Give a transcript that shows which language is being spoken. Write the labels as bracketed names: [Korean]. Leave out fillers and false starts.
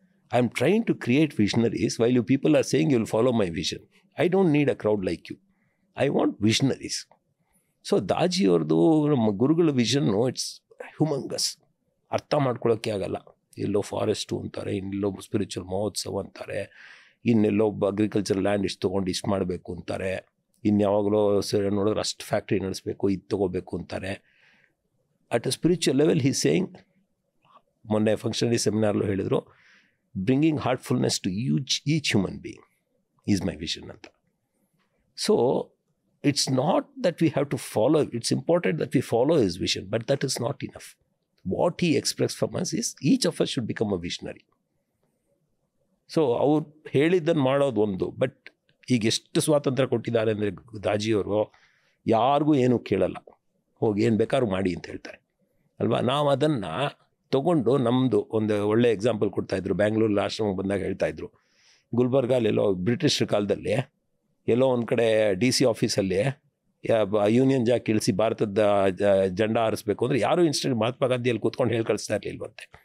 [English] I am trying to create visionaries while you people are saying you will follow my vision. I don't need a crowd like you. I want visionaries. [Kannada] So Daji ಅವ್ರದ್ದು ನಮ್ಮ ಗುರುಗಳ vision [English] It's humongous. [Kannada] ಅರ್ಥ ಮಾಡ್ಕೊಳ್ಳೋಕ್ಕೆ ಆಗಲ್ಲ. ಎಲ್ಲೋ forest ಅಂತಾರೆ, ಇನ್ನೆಲ್ಲೋ spiritual ಮಹೋತ್ಸವ ಅಂತಾರೆ, ಇನ್ನೆಲ್ಲೋ agriculture land ಇಷ್ಟು ತೊಗೊಂಡು ಇಷ್ಟು ಮಾಡಬೇಕು ಅಂತಾರೆ, ಇನ್ಯಾವಾಗಲೋ ನೋಡಿದ್ರೆ ಅಷ್ಟು ಫ್ಯಾಕ್ಟ್ರಿ ನಡೆಸಬೇಕು, ಇದು ತೊಗೋಬೇಕು ಅಂತಾರೆ. [English] at a spiritual level he saying, [Kannada] ಮೊನ್ನೆ ಫಂಕ್ಷನರಿ ಸೆಮಿನಾರ್ಲು ಹೇಳಿದರು, [English] bringing heartfulness to each human being is my vision anta. So it's not that we have to follow, it's important that we follow his vision, but that is not enough. What he expects from us is each of us should become a visionary. [Kannada] So ಅವ್ರು ಹೇಳಿದ್ದನ್ನು ಮಾಡೋದು ಒಂದು, but ಈಗ ಎಷ್ಟು ಸ್ವಾತಂತ್ರ್ಯ ಕೊಟ್ಟಿದ್ದಾರೆ ಅಂದರೆ ದಾಜಿಯವರು ಯಾರಿಗೂ ಏನೂ ಕೇಳಲ್ಲ, ಹೋಗಿ ಏನು ಬೇಕಾದ್ರೂ ಮಾಡಿ ಅಂತ ಹೇಳ್ತಾರೆ ಅಲ್ವಾ. ನಾವು ಅದನ್ನು ತೊಗೊಂಡು ನಮ್ಮದು ಒಂದು ಒಳ್ಳೆ ಎಕ್ಸಾಂಪಲ್ ಕೊಡ್ತಾಯಿದ್ರು. ಬ್ಯಾಂಗ್ಳೂರಲ್ಲಿ ಆಶ್ರಮಕ್ಕೆ ಬಂದಾಗ ಹೇಳ್ತಾಯಿದ್ರು, ಗುಲ್ಬರ್ಗಾಲೆಲ್ಲೋ ಬ್ರಿಟಿಷ್ ಕಾಲದಲ್ಲಿ ಎಲ್ಲೋ ಒಂದು ಕಡೆ DC ಆಫೀಸಲ್ಲಿ ಯೂನಿಯನ್ ಜಾಕ್ ಇಳಿಸಿ ಭಾರತದ ಜೆಂಡಾ ಹಾರಿಸ್ಬೇಕು ಅಂದರೆ ಯಾರೂ ಇನ್ಸ್ಟೆಂಟ್ ಮಹಾತ್ಮ ಗಾಂಧಿಯಲ್ಲಿ ಕೂತ್ಕೊಂಡು ಹೇಳಿ ಕಳಿಸ್ತಾ ಇರಲಿಲ್ವಂತೆ.